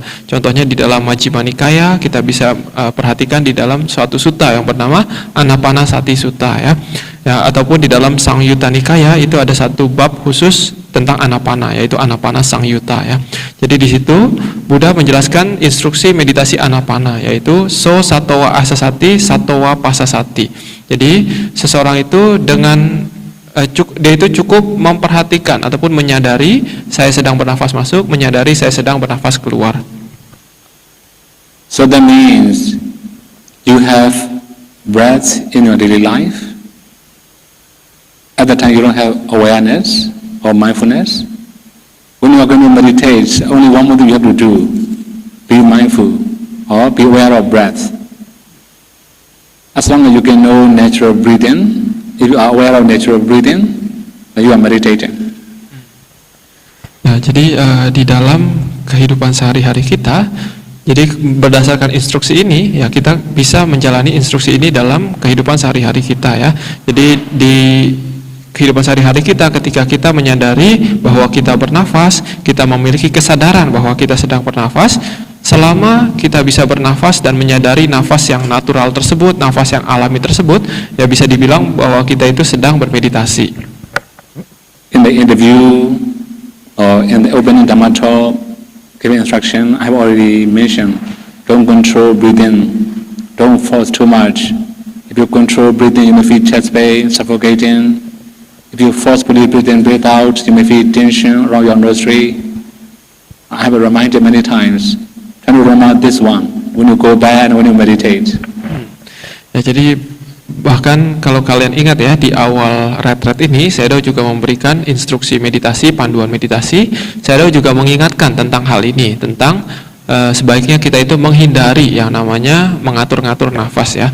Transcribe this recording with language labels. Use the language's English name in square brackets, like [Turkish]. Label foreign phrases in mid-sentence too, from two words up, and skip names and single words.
[Indonesian] Contohnya di dalam Majjhima Nikaya kita bisa perhatikan di dalam suatu sutta yang bernama Anapanasati Sutta ya. Ataupun di dalam Sangyutta Nikaya itu ada satu bab khusus tentang anapana, yaitu Anapana Sangyutta ya. Jadi di situ Buddha menjelaskan instruksi meditasi anapana, yaitu [Pali] so satowa asasati satowa pasasati. [Indonesian] Jadi seseorang itu dengan dia itu cukup memperhatikan ataupun menyadari saya sedang bernafas masuk, menyadari saya sedang bernafas keluar. [English] So that means you have breath in your daily life. At that time you don't have awareness or mindfulness. When you are going to meditate, only one more thing you have to do: be mindful or be aware of breath. As long as you can know natural breathing, if you are aware of natural breathing, then you are meditating. [Indonesian] Ya, jadi di dalam kehidupan sehari-hari kita, jadi berdasarkan instruksi ini, ya kita bisa menjalani instruksi ini dalam kehidupan sehari-hari kita ya. Jadi di kehidupan sehari-hari kita, ketika kita menyadari bahwa kita bernafas, kita memiliki kesadaran bahwa kita sedang bernafas. Selama kita bisa bernafas dan menyadari nafas yang natural tersebut, nafas yang alami tersebut, ya bisa dibilang bahwa kita itu sedang bermeditasi. [English] In the interview or in the opening Dhamma talk, giving instruction, I have already mentioned, don't control breathing, don't force too much. If you control breathing, you may feel chest pain, suffocating. If you forcefully breathe in, breathe out, you may feel tension around your nostril. I have reminded many times, try to remember this one when you go back and when you meditate. [Indonesian] Ya, jadi bahkan kalau kalian ingat ya, di awal retret ini Sayadaw juga memberikan instruksi meditasi, panduan meditasi. Sayadaw juga mengingatkan tentang hal ini, tentang sebaiknya kita itu menghindari yang namanya mengatur-ngatur nafas ya.